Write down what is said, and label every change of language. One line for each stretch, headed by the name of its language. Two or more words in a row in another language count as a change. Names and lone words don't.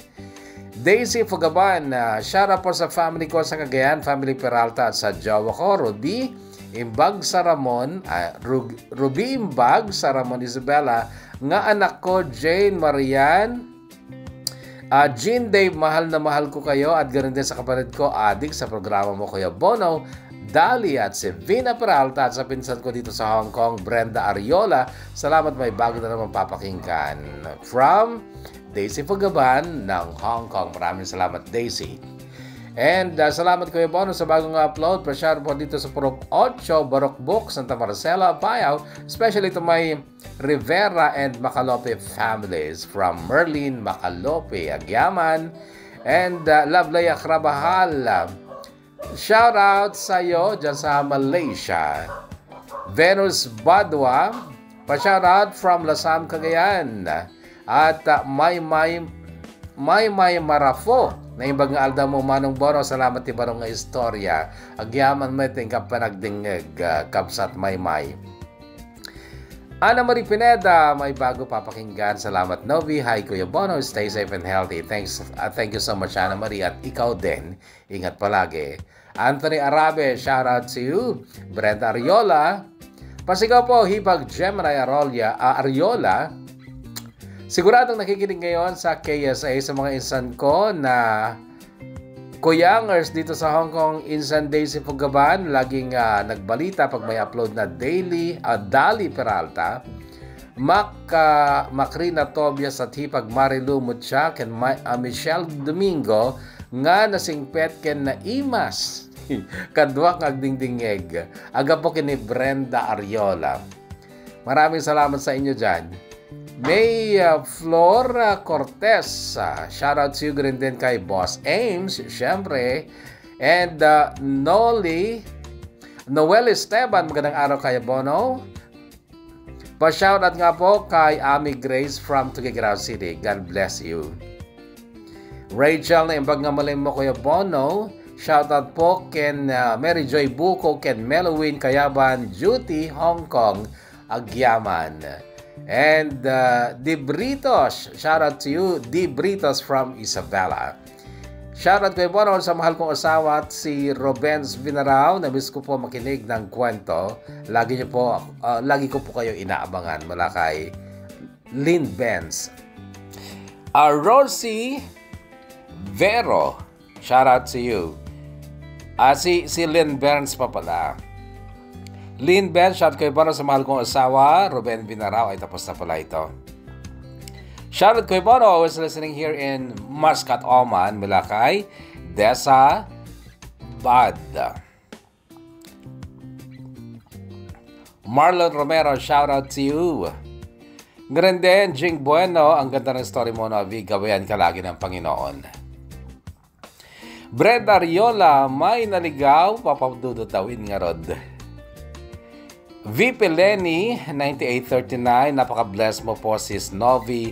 Filipino: Daisy Fugaban,
English: shout out
Filipino: po sa family ko sa Cagayan, family Peralta at sa jowa ko, Ruby Imbag sa Ramon, Ruby Imbag sa Ramon Isabella, nga anak ko, Jane Marian, Jean Dave, mahal na mahal ko kayo, at ganoon din sa kapatid ko, Adik, sa programa mo, Kuya Bono, Dali at si Vina Peralta, at sa pinsan ko dito sa Hong Kong, Brenda Ariola. Salamat, may bago na naman papakinggan. From Daisy Fugaban ng Hong Kong. Maraming salamat, Daisy. And salamat Kuya Bono sa bagong upload. Pa-share po dito sa Purok 8, Barok Book, Santa Marcela, Payao.
English: Especially to my Rivera and Macalope families from Merlin, Macalope, Agyaman, and Lovely Akrabahal. Shout out
Filipino: sa iyo dyan sa Malaysia. Venus Badwa, pa-
English: shout out from
Filipino: Lasam, Cagayan.
Iloko: At May Marafo, na ibang alda mo Manong Bono, salamat ti barong nga istorya. Agyaman mo iting kapanagdingeg, kapsat May.
Filipino: Ana Marie Pineda, may bago papakinggan.
English: Salamat Novi. Hi Kuya Bono, stay safe and healthy. Thank you so much Ana Marie,
Filipino: at ikaw din. Ingat palagi.
English: Anthony Arabe, shout out to you.
Filipino: Brenda Ariola, pasigaw po, Hipag Gemini Ariola. Siguradong nakikinig ngayon sa KSA sa mga insan ko na Kuyangers dito sa Hong Kong. Insan Daisy Fugaban, laging nagbalita pag may upload na daily.
Iloko: Dali Peralta, Macrina Tobias at Hipag Marilu Mutchak and Michelle Domingo nga nasingpet ken na imas kadwak agdingdingeg.
Filipino: Aga po kini Brenda Ariola. Maraming salamat sa inyo dyan. May Flora Cortez,
English: shout out to you
Filipino: rin din kay
English: Boss Ames, syempre.
Filipino: And Noel Esteban, magandang araw kay Bono. Pa-
English: shout out
Filipino: nga po kay Ami Grace from Tuguegarao City.
English: God bless you.
Iloko: Rachel na imbag nga malim mo Kuya Bono.
English: Shout out
Iloko: po ken Mary Joy Buko, ken Melowin Kayaban, Duty, Hong Kong, Agyaman.
English: And Di Britos, shout out to you, Di Britos from Isabela. Shout out
Filipino: kay Bono sa mahal kong asawa at si Robens Vinarao. Namiss ko po makinig ng kwento. Lagi ko po kayo inaabangan mula kay Lynn Benz.
English: Rosie Vero, shout out to you.
Filipino: Si Lynn Benz pa pala. Lynn Ben, shout kay Bono sa mahal kong asawa. Ruben Vinarao, ay tapos na pala ito.
English: Shout out kay Bono, always listening here in Muscat, Oman, Milakay, Desa, Bad. Marlon Romero, shout out to you.
Filipino: Ngayon din, Jing Bueno, ang ganda ng story mo na gawayan ka lagi ng Panginoon. Brenda Ariola, may naligaw, papadudutawin nga rod. VP Lenny, 9839, napaka-bless mo po sis Novi.